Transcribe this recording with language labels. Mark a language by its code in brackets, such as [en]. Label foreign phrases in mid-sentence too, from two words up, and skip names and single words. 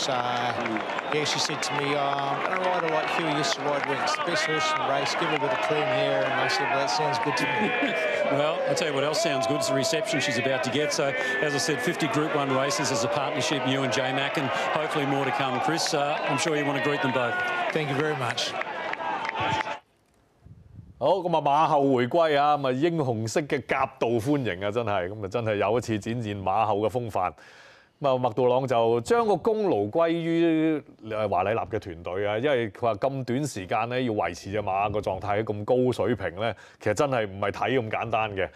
[en] Yeah, she said to me, I'm going to ride her like Huey used to ride Winks, the best horse in the race, give her a bit of clean hair. And I said, well, that sounds good to me. Well, I'll tell you what else sounds good. It's the reception she's about to get. So, as I said, 50 Group 1 races as a partnership, you and J-Mac, and hopefully more to come. Chris, I'm sure you want to greet them both. Thank you very much. [yue] 好咁啊，馬後回歸啊，咁啊英雄式嘅夾道歡迎啊，真係咁啊，真係又一次展現馬後嘅風範。咁啊，麥道朗就將個功勞歸於華禮納嘅團隊啊，因為佢話咁短時間咧要維持隻馬個狀態喺咁高水平咧，其實真係唔係睇咁簡單嘅。